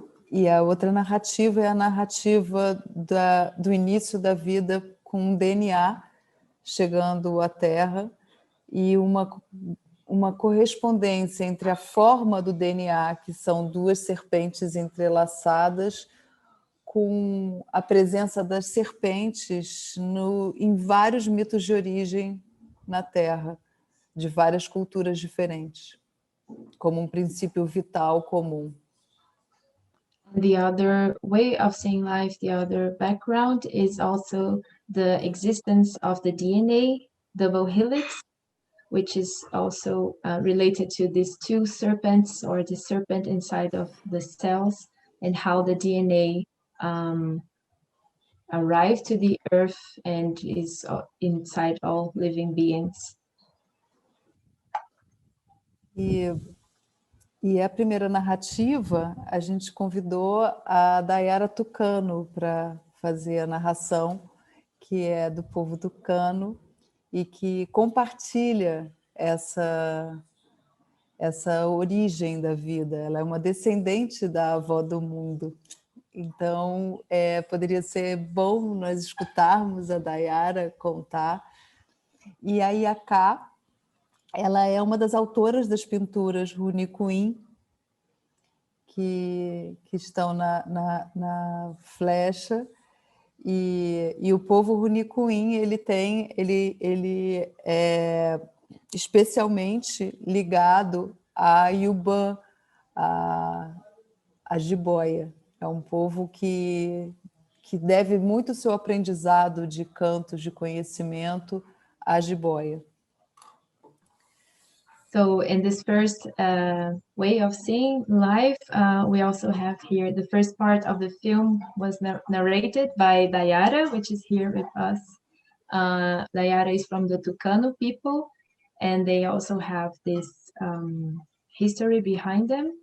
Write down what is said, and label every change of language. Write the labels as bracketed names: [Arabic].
[Portuguese] E a outra narrativa é a narrativa do início da vida com o DNA chegando à Terra e uma correspondência entre a forma do DNA, que são 2 serpentes entrelaçadas, com a presença das serpentes em vários mitos de origem na Terra, de várias culturas diferentes, como um princípio vital comum. [English] The other way of seeing life, the other background, is also the existence of the DNA double helix, which is also related to these 2 serpents, or the serpent inside of the cells, and how the DNA arrived to the earth and is inside all living beings. [Portuguese] E, e a primeira narrativa, a gente convidou a Dayara Tucano para fazer a narração, que é do povo tucano e que compartilha essa origem da vida. Ela é uma descendente da avó do mundo. Então, poderia ser bom nós escutarmos a Dayara contar. E a Iaká, ela é uma das autoras das pinturas Runicuim, que estão na flecha. E o povo Runicuim, ele é especialmente ligado a Iubã, a jiboia. É um povo que deve muito seu aprendizado de cantos, de conhecimento à jiboia. [English] So in this first way of seeing life, we also have here the first part of the film was narrated by Dayara, which is here with us. Dayara is from the Tucano people, and they also have this history behind them.